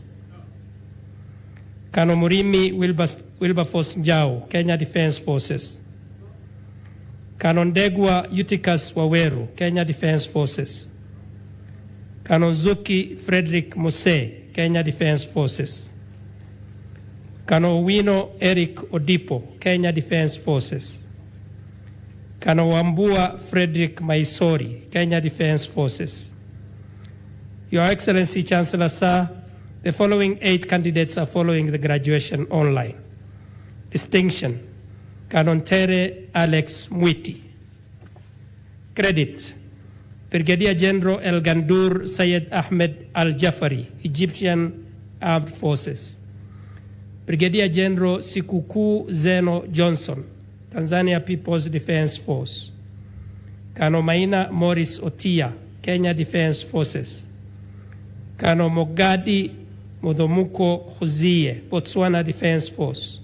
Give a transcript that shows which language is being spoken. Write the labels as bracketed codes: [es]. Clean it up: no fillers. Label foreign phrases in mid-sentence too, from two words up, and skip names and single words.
[en] Colonel Murimi Wilberforce Njau, Kenya Defence Forces. Colonel Ndegwa Eutychus Waweru, Kenya Defence Forces. Colonel Zuki Frederick Muse, Kenya Defence Forces. Colonel Wino Eric Odipo, Kenya Defence Forces. Colonel Wambua Frederick Maisori, Kenya Defence Forces. Your Excellency, Chancellor Sir, the following 8 candidates are following the graduation online. Distinction, Colonel Tere Alex Mwiti. Credit, Brigadier General El Gandur Sayed Ahmed Al Jafari, Egyptian Armed Forces. Brigadier General Sikuku Zeno Johnson, Tanzania People's Defence Force. Colonel Maina Morris Otia, Kenya Defence Forces. Colonel Mogadi Mudomuko Huzie, Botswana Defence Force.